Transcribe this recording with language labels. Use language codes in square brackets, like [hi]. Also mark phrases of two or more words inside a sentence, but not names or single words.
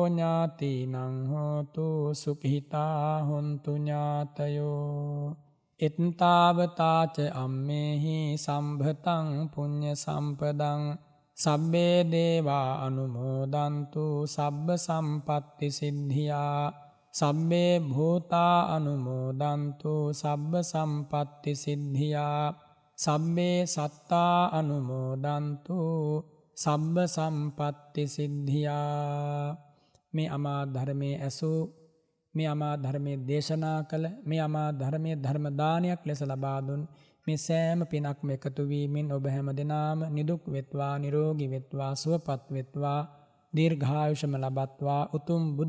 [pi] ඥාතිනං හෝතු සුඛිතා හොන්තු ඥාතයෝ එත්තාවතාච අම්මේහි සම්භතං පුඤ්ඤ සම්පදං සබ්බේ දේවා අනුමෝදන්තු සබ්බ සම්පත්ති සිද්ධියා සබ්බේ භූතා අනුමෝදන්තු සබ්බ සම්පත්ති සිද්ධියා සබ්බේ සත්තා අනුමෝදන්තු සබ්බ සම්පත්ති [si] සිද්ධියා මේ අමා ධර්මයේ ඇසූ මේ අමා ධර්මයේ දේශනා කළ මේ අමා ධර්මයේ ධර්ම දානයක් ලෙස ලබා දුන් මේ සෑම පිනක්ම එකතු වීමෙන් ඔබ හැම දිනාම නිදුක් වෙත්වා නිරෝගී වෙත්වා සුවපත් වෙත්වා දීර්ඝායුෂම ලබත්වා උතුම් බුදු